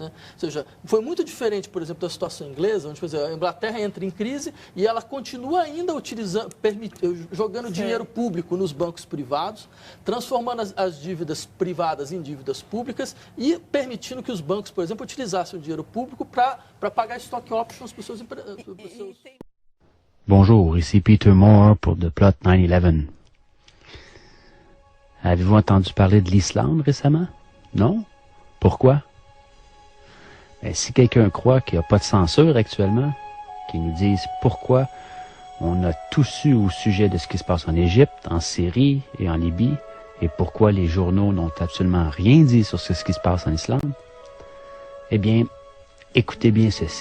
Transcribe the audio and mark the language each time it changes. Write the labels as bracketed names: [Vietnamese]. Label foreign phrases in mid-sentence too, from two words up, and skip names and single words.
[Portuguese] Ou seja, foi muito diferente, por exemplo, da situação inglesa, onde, por exemplo, a Inglaterra entra em crise e ela continua ainda jogando dinheiro público nos bancos privados, transformando as dívidas privadas em dívidas públicas e permitindo que os bancos, por exemplo, utilizassem o dinheiro público para pagar [English] stock options [Portuguese] para os seus [French] Bonjour, ici Peter Moore pour The Plot 9/11. Avez-vous entendu parler de l'Islande récemment? Non? Pourquoi? Si quelqu'un croit qu'il n'y a pas de censure actuellement, qu'il nous dise pourquoi on a tout su au sujet de ce qui se passe en Égypte, en Syrie et en Libye, et pourquoi les journaux n'ont absolument rien dit sur ce qui se passe en Islande, eh bien, écoutez bien ceci.